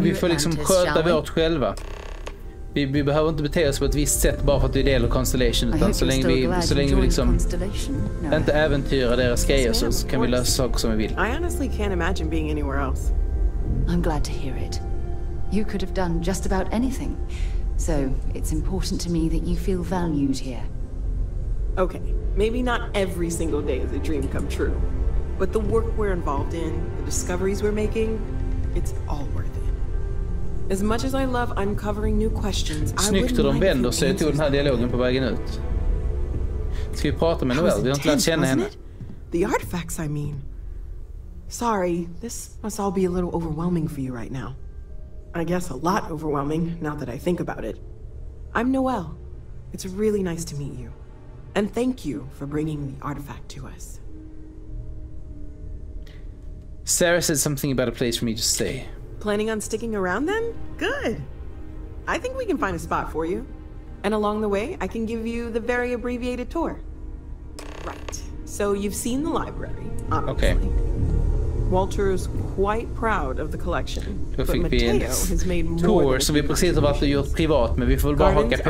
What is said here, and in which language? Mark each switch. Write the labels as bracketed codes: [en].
[sv] Vi får liksom sköta vårt själva. Vi behöver inte bete oss på ett visst sätt bara för att vi är del av Constellation, utan så länge vi liksom inte äventyrar deras grejer så kan vi lösa saker som vi vill. [en] I honestly can't imagine being anywhere else. I'm glad to hear it. You could have done just about anything. So it's important to me that you feel valued here. Okay, maybe not every single day is a dream come true. But the work we're involved in, the discoveries we're making, it's all worth it. As much as I love uncovering new questions, [sv] Snyggt hur de vänder sig till den här dialogen på vägen ut. Ska vi prata med Noelle? Vi har inte lärt känna henne. [en] The artifacts, I mean. Sorry, this must all be a little overwhelming for you right now. I guess a lot overwhelming, now that I think about it. I'm Noelle. It's really nice to meet you. And thank you for bringing the artifact to us. Sarah said something about a place for me to stay. Planning on sticking around then? Good. I think we can find a spot for you. And along the way, I can give you the very abbreviated tour. Right. So you've seen the library, obviously. Okay. Walter is quite proud of the collection. [sv] Då fick vi en tour som vi precis har varit och gjort privat, men vi får väl bara haka på.